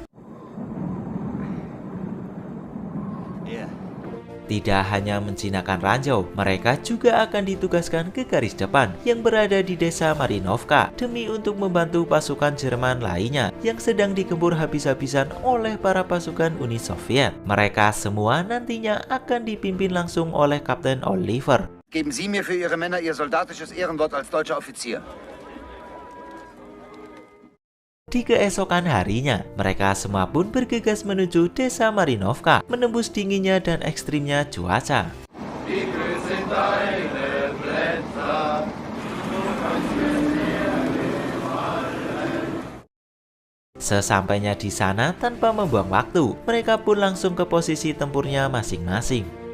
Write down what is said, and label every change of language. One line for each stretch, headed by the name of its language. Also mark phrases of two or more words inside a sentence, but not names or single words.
Indonesian: Tidak hanya menjinakkan ranjau, mereka juga akan ditugaskan ke garis depan yang berada di desa Marinovka demi untuk membantu pasukan Jerman lainnya yang sedang digempur habis-habisan oleh para pasukan Uni Soviet. Mereka semua nantinya akan dipimpin langsung oleh Kapten Oliver.
German: Geben Sie mir für Ihre Männer Ihr soldatisches Ehrenwort als deutscher Offizier.
Indonesian: Di keesokan harinya, mereka semua pun bergegas menuju desa Marinovka, menembus dinginnya dan ekstrimnya cuaca. Sesampainya di sana, tanpa membuang waktu, mereka pun langsung ke posisi tempurnya masing-masing.